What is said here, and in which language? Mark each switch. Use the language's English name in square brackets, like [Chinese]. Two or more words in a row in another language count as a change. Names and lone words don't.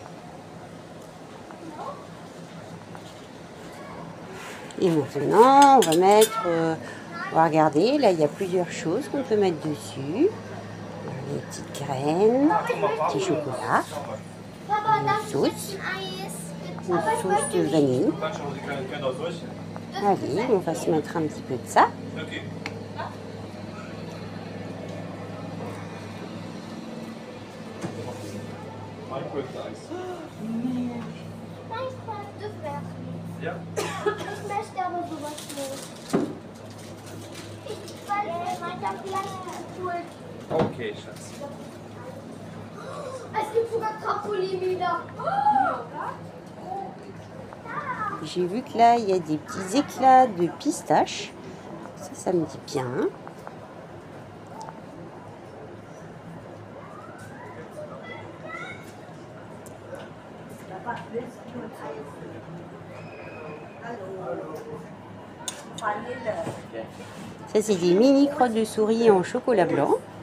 [French] Et maintenant, on va mettre, on va regarder, là il y a plusieurs choses qu'on peut mettre dessus. Des petites graines, petit chocolat, une sauce de vanille. Allez, on va se mettre un petit peu de ça. [German] Ja? Ich möchte aber sowas nicht. Weil weiter vielleicht cool. Okay, Schatz. Es gibt sogar Trampolin. [French] J'ai vu que là, il y a des petits éclats de pistache. Ça me dit bien. Ça, c'est des mini crottes de souris en chocolat blanc.